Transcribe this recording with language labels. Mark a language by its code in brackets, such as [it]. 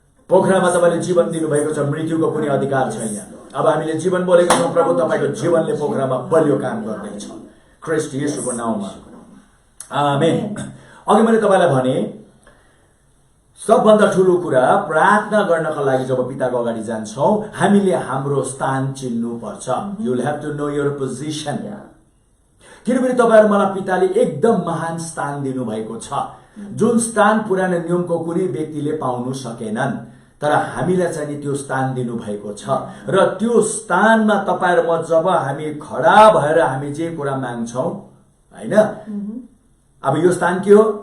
[ne] पोखरामा तपाईले जीवन दिनुभएको छ, मृत्युको कुनै अधिकार छैन. अब हामीले जीवन बोलेको छौँ प्रभु, तपाईको जीवनले पोखरामा बलियो काम गर्दैछ. ख्रीष्ट येशूको नाममा आमेन. अघि मैले तपाईलाई भने सबभन्दा ठूलो कुरा प्रार्थना गर्नका लागि जब पिताको अगाडि जान्छौं हामीले हाम्रो स्थान चिन्नु पर्छ. [en] You will have to know your position. [ne] किनभने तपाईहरु मलाई पिताले एकदम महान स्थान दिनु भएको छ, जुन स्थान पुरानो नियमको कुनै व्यक्तिले पाउनु सकेनन्. तर हामीलाई चाहिँ नि त्यो स्थान दिनु भएको छ र त्यो स्थानमा तपाईहरु म जब हामी खडा भएर हामी जे कुरा माग्छौं हैन, अब यो स्थान के हो?